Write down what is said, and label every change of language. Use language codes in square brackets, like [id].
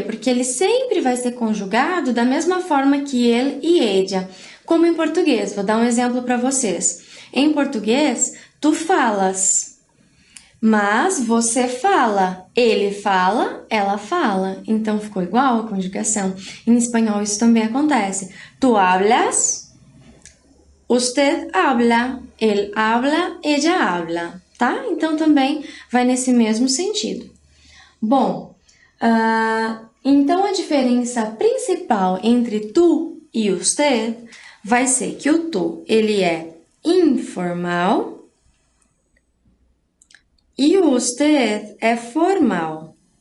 [pt] Porque ele sempre vai ser conjugado da mesma forma que ele e ella, como em português. Vou dar um exemplo para vocês. Em português, tu falas, mas você fala. Ele fala, ela fala. Então, ficou igual a conjugação. Em espanhol, isso também acontece. [es] Tu hablas, usted habla, él habla, ella habla, tá? [pt] Então, também vai nesse mesmo sentido. Bom, então a diferença principal entre tu e usted vai ser que o tu, ele é informal e o usted é formal.